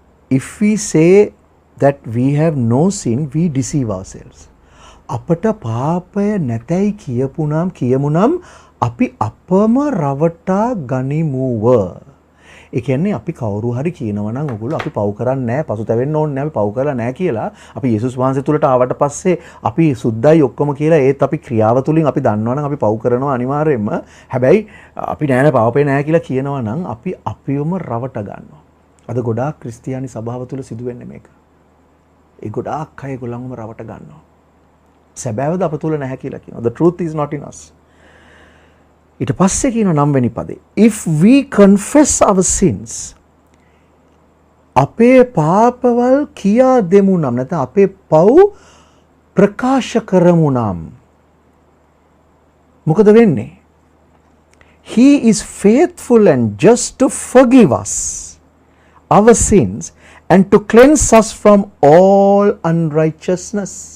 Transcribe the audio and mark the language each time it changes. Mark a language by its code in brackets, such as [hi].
[en] If we say that we have no sin, we deceive ourselves. [si] අපට පාපය නැතයි කියමුනම් අපි අපම රවටා ගනිමුව. ඒ කියන්නේ අපි කවුරු හරි කියනවා නම් ඔයගොල්ලෝ අපි පව් කරන්නේ නැහැ, පසුතැවෙන්න ඕනේ නැහැ, අපි පව් කරලා නැහැ කියලා අපි යේසුස් වහන්සේ තුලට ආවට පස්සේ අපි සුද්ධයි ඔක්කොම කියලා ඒත් අපි ක්‍රියාව තුලින් අපි දන්නවා නම් අපි පව් කරනවා අනිවාර්යයෙන්ම. හැබැයි අපි නෑ පාපේ නැහැ කියලා කියනවා නම් අපි අපිවම රවට ගන්නවා. අද ගොඩාක් ක්‍රිස්තියානි සභාව තුල සිදුවෙන්නේ මේක. ඒ ගොඩාක් අය ඒගොල්ලන්වම රවට ගන්නවා. සැබෑවද අප තුල නැහැ කියලා කියනවා. [en] The truth is not in us. [si] ඊට පස්සේ කියන 9 වෙනි පදේ [en] if we confess our sins [si] අපේ පාපවල් කියා දෙමු නම් නැත්නම් අපේ පව් ප්‍රකාශ කරමු නම් මොකද වෙන්නේ? [en] He is faithful and just to forgive us our sins and to cleanse us from all unrighteousness.